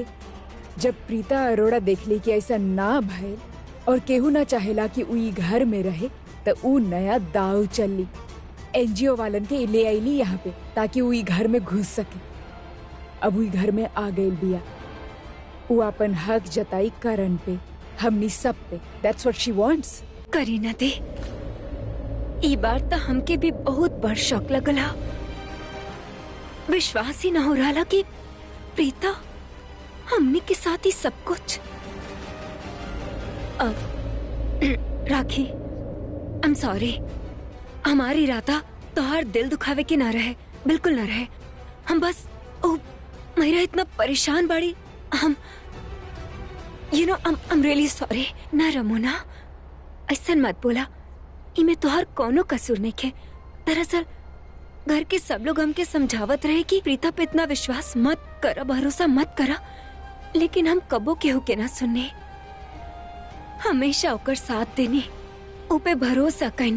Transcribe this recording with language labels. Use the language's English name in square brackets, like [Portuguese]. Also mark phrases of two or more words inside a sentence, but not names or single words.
[Bhojpuri] जब प्रीता अरोड़ा देखली कि ऐसा ना भइल और केहू ना चाहेला कि उ ई घर में रहे, तो उ नया दाव चलली। एनजीओ वालन के ले आईली यहाँ पे ताकि उ ई घर में घुस सके। अब उ ई घर में आ गई बिया। उ अपन हक जताई करण पे, हमनी सब पे। [English] That's what she wants. [Bhojpuri] करी ना दे। ई बार तो हमके भी बहुत बड़ शौक लगला। विश्वास ही न हो रहा कि प्रीता हमने के साथ ही सब कुछ। [English] अब राखी, I am sorry. [Bhojpuri] हमारी इरादा तोहार दिल दुखावे के ना रहे, बिल्कुल ना रहे। हम बस मेरा इतना परेशान बाड़ी। [English] हम I'm really sorry। [Bhojpuri] ना रमोना, ऐसा मत बोला। इमे तोहार कोनो कसूर नहीं है। दरअसल घर के सब लोग हमके समझावत रहे कि प्रीता पे इतना विश्वास मत करा, भरोसा मत करा, लेकिन हम कबो केहू के ना सुनने। हमेशा ओकर साथ देने, ऊपे भरोसा करने।